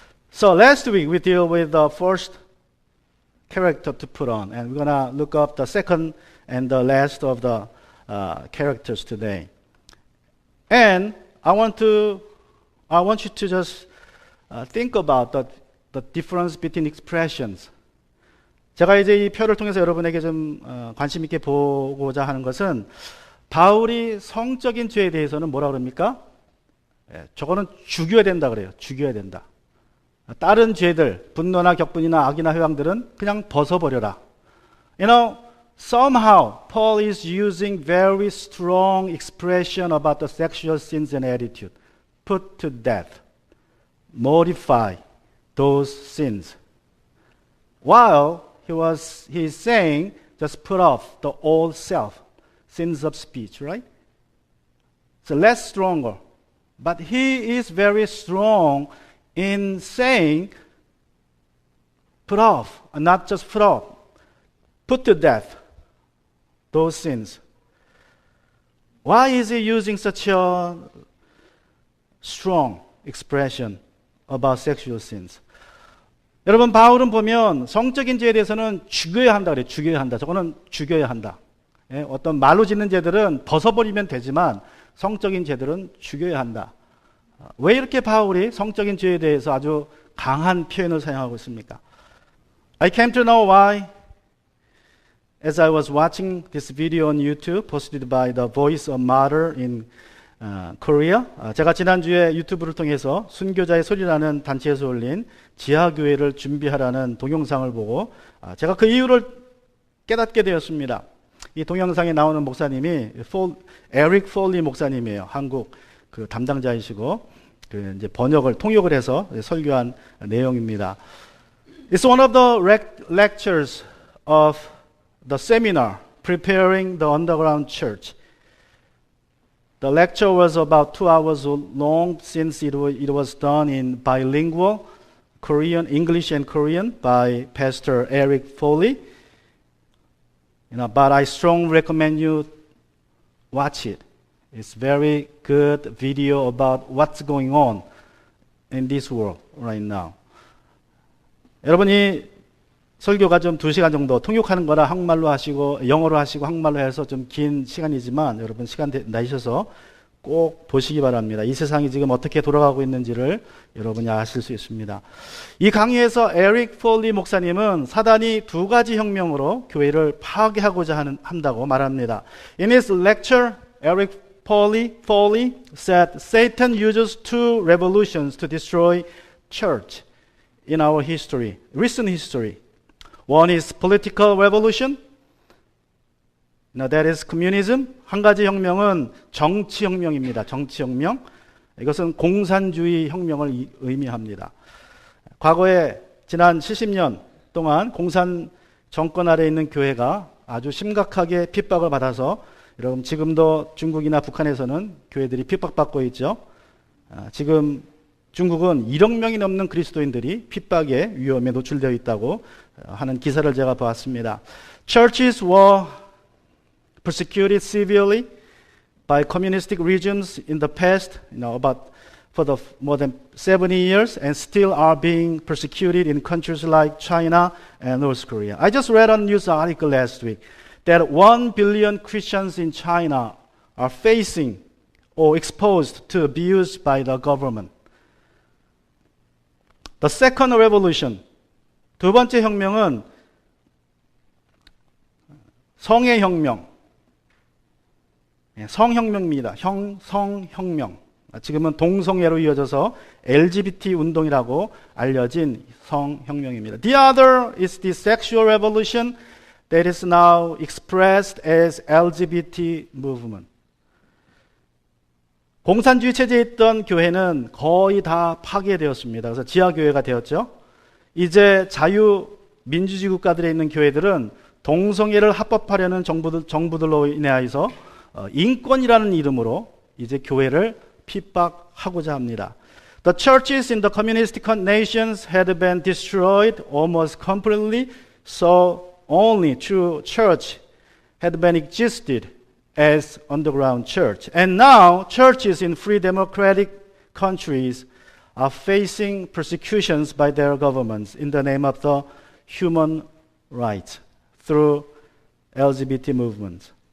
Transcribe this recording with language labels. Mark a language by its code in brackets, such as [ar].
[en] So last week we deal with the first character to put on, and we're gonna look up the second and the last of the characters today. And I want you to just think about the difference between expressions. [ko] 제가 이제 이 표를 통해서 여러분에게 좀 관심 있게 보고자 하는 것은 바울이 성적인 죄에 대해서는 뭐라 그럽니까? 저거는 죽여야 된다 그래요. 죽여야 된다. 다른 죄들, 분노나 격분이나 악이나 회방들은 그냥 벗어버려라. [en] Somehow Paul is using very strong expression about the sexual sins and attitude. Put to death. Mortify those sins. While he is saying, just put off the old self, sins of speech, right? So less stronger. But he is very strong in saying, put off, and not just put off, put to death those sins. Why is he using such a strong expression about sexual sins? [ko] 여러분, 바울은 보면 성적인 죄에 대해서는 죽여야 한다 그래요. 죽여야 한다. 저거는 죽여야 한다. 어떤 말로 짓는 죄들은 벗어버리면 되지만 성적인 죄들은 죽여야 한다. 왜 이렇게 바울이 성적인 죄에 대해서 아주 강한 표현을 사용하고 있습니까? [en] I came to know why as I was watching this video on YouTube posted by the Voice of Martyr in Korea. [ko] 제가 지난주에 유튜브를 통해서 순교자의 소리라는 단체에서 올린 지하교회를 준비하라는 동영상을 보고 제가 그 이유를 깨닫게 되었습니다. 이 동영상에 나오는 목사님이 에릭 폴리 목사님이에요. 한국 그 담당자이시고 그 이제 번역을 통역을 해서 설교한 내용입니다. [en] It's one of the lectures of the seminar, Preparing the Underground Church. The lecture was about 2 hours long since it was done in bilingual Korean, English and Korean by Pastor Eric Foley. But I strongly recommend you watch it. It's very good video about what's going on in this world right now. [ko] 여러분이 설교가 좀 2시간 정도 통역하는 거라 한국말로 하시고 영어로 하시고 한국말로 해서 좀 긴 시간이지만 여러분 시간 내셔서 꼭 보시기 바랍니다. 이 세상이 지금 어떻게 돌아가고 있는지를 여러분이 아실 수 있습니다. 이 강의에서 에릭 폴리 목사님은 사단이 2가지 혁명으로 교회를 파괴하고자 한다고 말합니다. [en] In his lecture, Eric Foley said Satan uses 2 revolutions to destroy church in our history, recent history. One is political revolution. That is communism. [ko] 한 가지 혁명은 정치혁명입니다. 정치혁명. 이것은 공산주의 혁명을 의미합니다. 과거에 지난 70년 동안 공산 정권 아래 있는 교회가 아주 심각하게 핍박을 받아서 여러분 지금도 중국이나 북한에서는 교회들이 핍박받고 있죠. 지금 중국은 1억 명이 넘는 그리스도인들이 핍박의 위험에 노출되어 있다고 하는 기사를 제가 보았습니다. [en] Churches were persecuted severely by communistic regimes in the past, for the more than 70 years, and still are being persecuted in countries like China and North Korea. I just read a news article last week that 1 billion Christians in China are facing or exposed to abuse by the government. The second revolution, [ko] 2번째 혁명은 성의 혁명, 성혁명입니다. 성혁명. 지금은 동성애로 이어져서 LGBT 운동이라고 알려진 성혁명입니다. [en] The other is the sexual revolution that is now expressed as LGBT movement. [ko] 공산주의 체제에 있던 교회는 거의 다 파괴되었습니다. 그래서 지하교회가 되었죠. 이제 자유민주주의 국가들에 있는 교회들은 동성애를 합법화하려는 정부들로 인하여서 인권이라는 이름으로 이제 교회를 핍박하고자 합니다. [en] The churches in the communistic nations had been destroyed almost completely, so only true church had been existed as underground church. And now churches in free democratic countries are facing persecutions by their governments in the name of the human rights through LGBT movements.